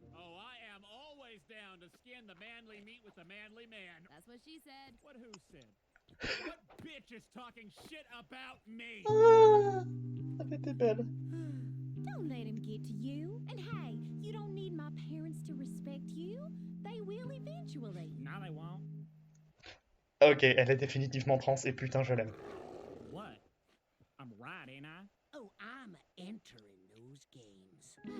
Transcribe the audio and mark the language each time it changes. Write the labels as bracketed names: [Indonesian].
[English] Oh, I am always down to skin the manly meat with the manly man. That's what she said. What who said? What bitch is talking shit about me? [French] Ah, elle était belle. [English] Don't let him get to you. And hey, you don't need my parents to respect you. They will eventually. No, they won't. [French] Ok, elle est définitivement trans et putain, je l'aime. [English] What? I'm right, ain't I? Oh, I'm entering those games.